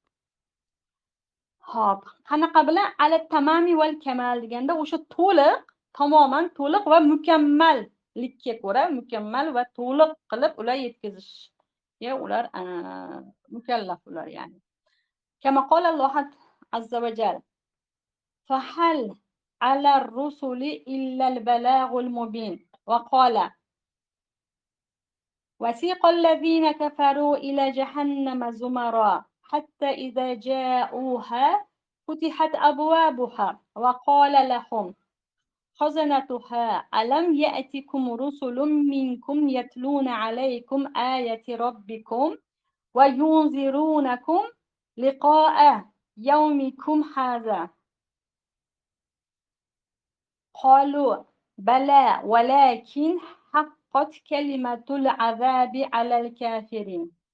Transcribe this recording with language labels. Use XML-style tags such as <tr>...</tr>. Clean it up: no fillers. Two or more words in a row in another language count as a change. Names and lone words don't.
<uz>Hop, qanaqa bilan?</uz> <ar>على التمام والكمال</ar> <uz>deganda o'sha to'liq, tamoman to'liq va mukammallikka ko'ra mukammal va to'liq qilib ular yetkazishga ular mukallaf ular, ya'ni.</uz> <ar>كما قال الله عز وجل فهل على الرسل إلا البلاغ المبين وقال وسيق الذين كفروا إلى جهنم زمرا حتى إذا جاءوها فتحت أبوابها وقال لهم خزنتها ألم يأتكم رسل منكم يتلون عليكم آيات ربكم وينذرونكم لقاء يومكم هذا قالوا بلى ولكن حقت كلمة العذاب على الكافرين.</ar>